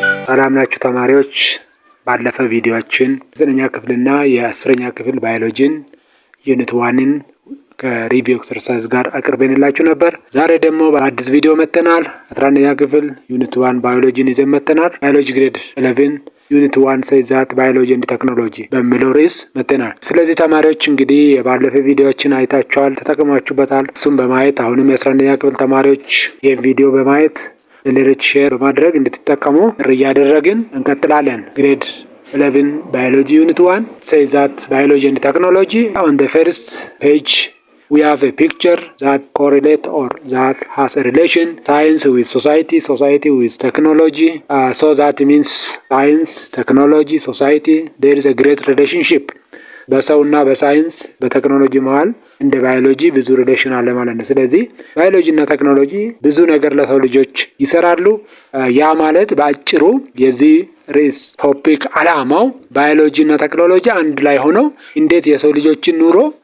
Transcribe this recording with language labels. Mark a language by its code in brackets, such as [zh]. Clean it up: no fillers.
[am] ሰላም ናችሁ ተማሪዎች። ባለፈ ቪዲዮአችን 9ኛ ክፍልና የ10ኛ ክፍል ባዮሎጂን ዩኒት 1ን ከሪቪው ኤክሰርሳይዝ ጋር አቅርበንላችሁ ነበር። ዛሬ ደግሞ በአዲስ ቪዲዮ መጥተናል። 11ኛ ክፍል ዩኒት 1 ባዮሎጂን ይዘን መጥተናል። ባዮሎጂ ግሬድ 11 ዩኒት 1 ሳይዛት ባዮሎጂ ኤንድ ቴክኖሎጂ በሚለው ርዕስ መጥተናል። ስለዚህ ተማሪዎች እንግዲህ የባለፈ ቪዲዮአችን አይታችኋል፣ ተጠቅማችሁበታል። እሱም በማየት አሁንም የ11ኛ ክፍል ተማሪዎች ይህን ቪዲዮ በማየት ለሌሎች ሼር በማድረግ እንድትጠቀሙ እያደረግን እንቀጥላለን። ግሬድ 11 [en] biology unit 1 says that biology and technology. On the first page we have a picture that correlate or that has a relation science with society, society with technology. So that means science, technology, society, there is a great relationship. [am] በሰውና በሳይንስ በቴክኖሎጂ መሃል እንደ ባዮሎጂ ብዙ ሪሌሽን አለ ማለት ነው። ስለዚህ ባዮሎጂ እና ቴክኖሎጂ ብዙ ነገር ለሰው ልጆች ይሰራሉ። ያ ማለት በአጭሩ የዚህ ርዕስ ቶፒክ አላማው ባዮሎጂ እና ቴክኖሎጂ አንድ ላይ ሆነው እንዴት የሰው ልጆችን ኑሮ